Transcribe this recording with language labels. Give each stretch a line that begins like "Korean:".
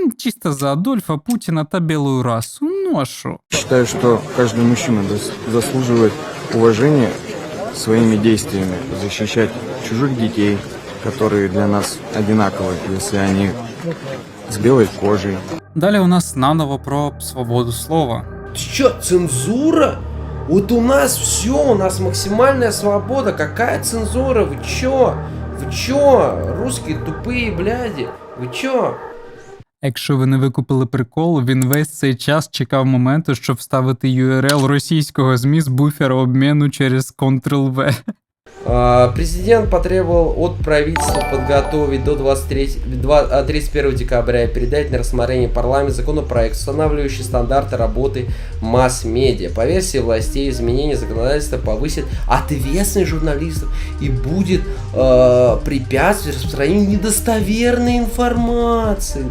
Ukrainian: Чисто за Адольфа, Путіна та білу расу. Ну а що?
Russian: Считаю, что каждый мужчина заслуживает уважения своими действиями, защищать чужих детей, которые для нас одинаковы, если они с белой кожей.
Ukrainian: Далі у нас наново про свободу слова.
Russian: Что, цензура? Вот у нас все, у нас максимальная свобода. Какая цензура? Вы чё? Вы чё? Русские тупые бляди. Вы чё?
Ukrainian: Якщо ви не викупили прикол, він весь цей час чекав моменту, щоб вставити URL російського ЗМІ з буфера обміну через Ctrl-V.
Russian: Президент потребовал от правительства подготовить до 31 декабря и передать на рассмотрение парламент законопроект, устанавливающий стандарты работы масс-медиа. По версии властей, изменение законодательства повысит ответственность журналистов и будет препятствовать распространению недостоверной информации.